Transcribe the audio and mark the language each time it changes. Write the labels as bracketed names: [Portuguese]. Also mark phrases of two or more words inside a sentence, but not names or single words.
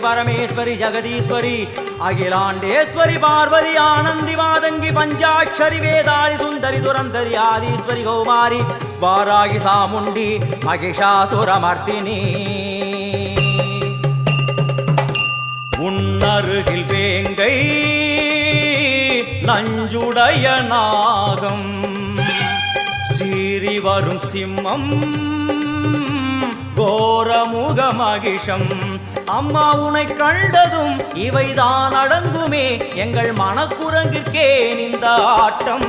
[Sanskrit] परमेश्वरी जगदीश्वरी अखिलांडेश्वरी पार्वती आनंदी मादंगी पंचाक्षरी वेदाली सुंदरी दुरंधरी आदिश्वरी कौमारी वारागी सामुंडी महिषासुरमर्दिनी. [Tamil] உன்னருகில் வேங்கை நஞ்சுடைய நாகம் சீறி வரும் சிம்மம் கோரமுக மகிஷம். அம்மா உனை கண்டதும் இவைதான் அடங்குமே, எங்கள் மனக்குரங்கிற்கே இந்த ஆட்டம்.